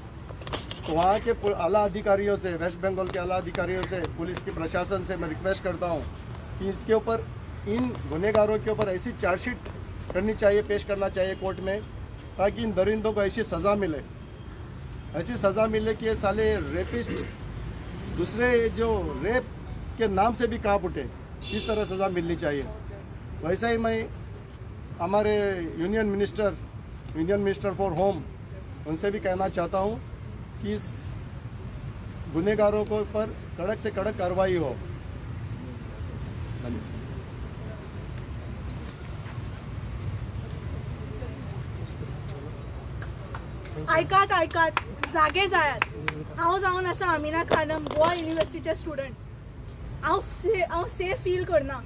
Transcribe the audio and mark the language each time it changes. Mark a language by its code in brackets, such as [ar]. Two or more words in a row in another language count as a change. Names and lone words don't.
[hi] तो वहाँ के आला अधिकारियों से, वेस्ट बंगाल के आला अधिकारियों से, पुलिस के प्रशासन से मैं रिक्वेस्ट करता हूँ कि इसके ऊपर, इन गुनहगारों के ऊपर ऐसी चार्जशीट करनी चाहिए, पेश करना चाहिए कोर्ट में, ताकि इन दरिंदों को ऐसी सज़ा मिले, ऐसी सज़ा मिले कि ये साले रेपिस्ट दूसरे जो रेप के नाम से भी कांप उठे। इस तरह सज़ा मिलनी चाहिए। वैसे ही मैं हमारे [en] union minister for home, [hi] उनसे भी कहना चाहता हूँ कि इस गुनहगारों को पर कड़क से कड़क कार्रवाई हो। [kok] ऐकात जागे जायात। हांव जावन आसा अमिना खानम, गोवा युनिवर्सिटीचे स्टुडंट। हांव [en] safe feel [kok] करना।